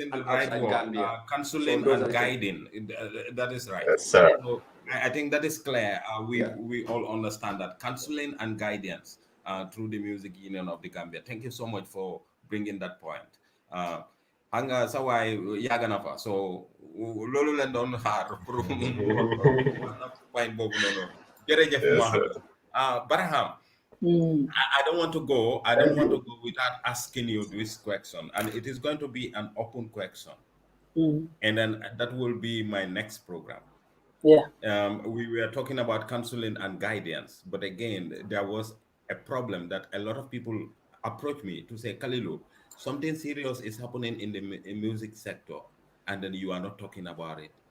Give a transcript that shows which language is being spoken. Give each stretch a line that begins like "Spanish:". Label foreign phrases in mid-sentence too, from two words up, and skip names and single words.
English: using the and right outside word, Gambia. So counseling those are and the things. guiding. That is right. Yes, sir. So I think that is clear. We all understand that counseling and guidance through the Music Union of the Gambia. Thank you so much for bringing that point. Hanga sawai yaga na fa.
Wolof: So lolu len don xaar
French: pour point
Wolof: bobu nono. Jërëjëf
English: Yes, sir. Mohammed. Barham, Mm. I don't want to go. I don't want to go without asking you this question, and it is going to be an open question, Mm. and then that will be my next program. Yeah. We were talking about counseling and guidance, but again, there was a problem that a lot of people approach me to say, Kalilu, something serious is happening in the music sector, and then you are not talking about it.